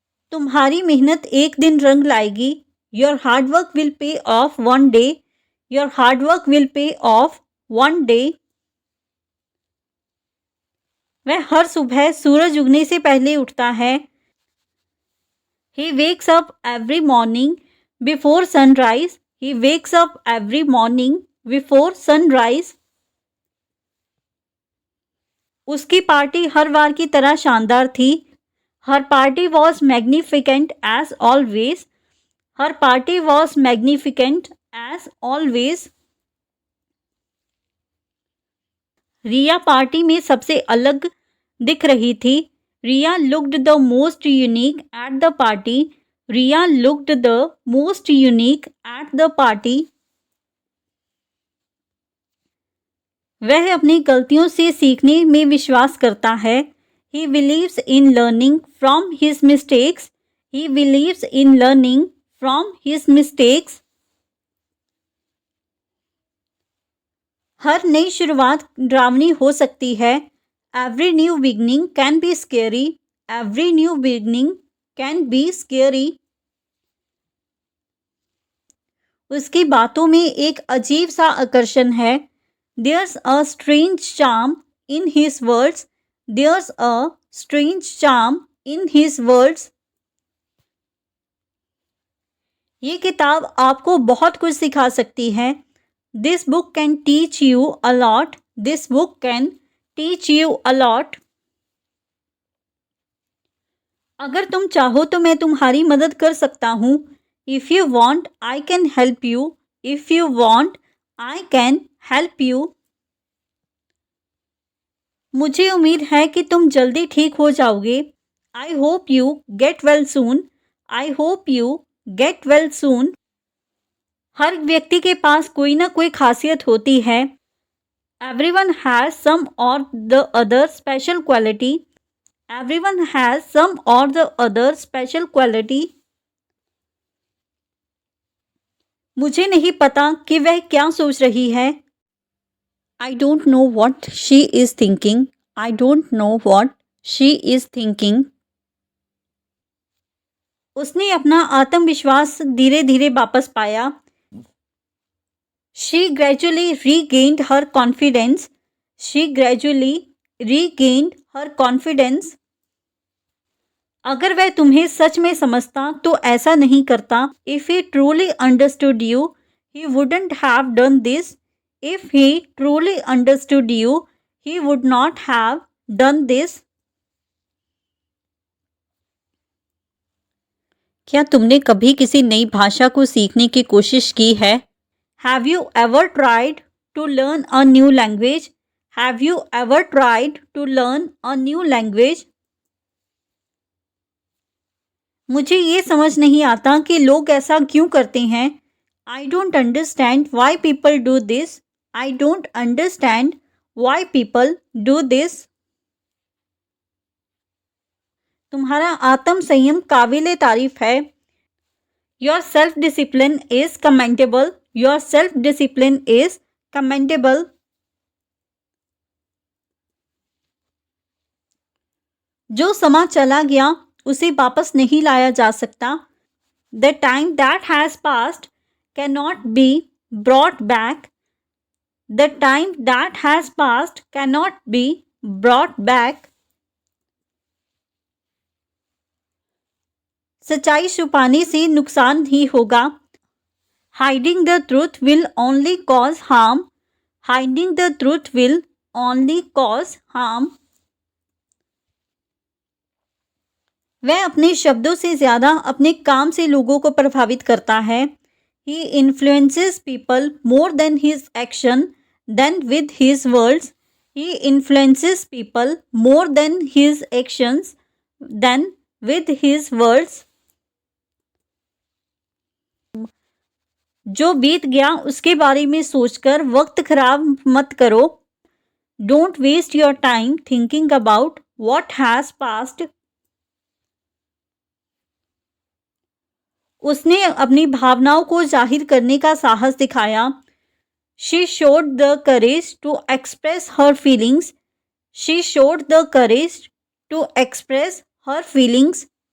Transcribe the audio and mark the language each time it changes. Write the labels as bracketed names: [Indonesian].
[Hindi] तुम्हारी मेहनत एक दिन रंग लाएगी। [English] Your hard work will pay off one day. Your hard work will pay off one day. [Hindi] वह हर सुबह सूरज उगने से पहले उठता है। [English] He wakes up every morning before sunrise. He wakes up every morning before sunrise. [Hindi] उसकी पार्टी हर बार की तरह शानदार थी। [English] Her party was magnificent as always. Her party was magnificent as always. [Hindi] Riya party में सबसे अलग दिख रही थी। [English] Riya looked the most unique at the party. Riya looked the most unique at the party. [Hindi] वह अपनी गलतियों से सीखने में विश्वास करता है। [English] He believes in learning from his mistakes. He believes in learning from his mistakes. [Hindi] हर नई शुरुआत डरावनी हो सकती है। [English] Every new beginning can be scary. Every new beginning can be scary. [Hindi] उसकी बातों में एक अजीब सा आकर्षण है। [English] There's a strange charm in his words. There's a strange charm in his words. [Hindi] ये किताब आपको बहुत कुछ सिखा सकती है। [English] This book can teach you a lot. This book can teach you a lot. [Hindi] अगर तुम चाहो तो मैं तुम्हारी मदद कर सकता हूँ। [English] If you want, I can help you. If you want, I can help you. [Hindi] मुझे उम्मीद है कि तुम जल्दी ठीक हो जाओगे। [English] I hope you get well soon. I hope you get well soon. [Hindi] हर व्यक्ति के पास कोई ना कोई खासियत होती है। [English] Everyone has some or the other special quality. Everyone has some or the other special quality. [Hindi] मुझे नहीं पता कि वह क्या सोच रही है। [English] I don't know what she is thinking. I don't know what she is thinking. [Hindi] उसने अपना आत्मविश्वास धीरे धीरे वापस पाया। [English] She gradually regained her confidence. She gradually regained her confidence. [Hindi] अगर वह तुम्हें सच में समझता तो ऐसा नहीं करता। [English] If he truly understood you, he wouldn't have done this. If he truly understood you, he would not have done this. [Hindi] क्या तुमने कभी किसी नई भाषा को सीखने की कोशिश की है? [English] Have you ever tried to learn a new language? Have you ever tried to learn a new language? [Hindi] मुझे ये समझ नहीं आता कि लोग ऐसा क्यों करते हैं. [English] I don't understand why people do this. I don't understand why people do this. [Hindi] तुम्हारा आत्म संयम काबिले तारीफ है. [English] Your self discipline is commendable. Your self discipline is commendable. [Hindi] जो समा चला गया उसे वापस नहीं लाया जा सकता. [English] The time that has passed cannot be brought back. The time that has passed cannot be brought back. [Hindi] सच्चाई छुपाने से नुकसान ही होगा. [English] Hiding the truth will only cause harm. Hiding the truth will only cause harm. [Hindi] वह अपने शब्दों से ज़्यादा अपने काम से लोगों को प्रभावित करता है. [English] He influences people more than his action than with his words. He influences people more than his actions than with his words. [Hindi] जो बीत गया उसके बारे में सोचकर वक्त खराब मत करो. [English] Don't waste your time thinking about what has passed. [Hindi] उसने अपनी भावनाओं को जाहिर करने का साहस दिखाया. [English] She showed the courage to express her feelings. She showed the courage to express her feelings.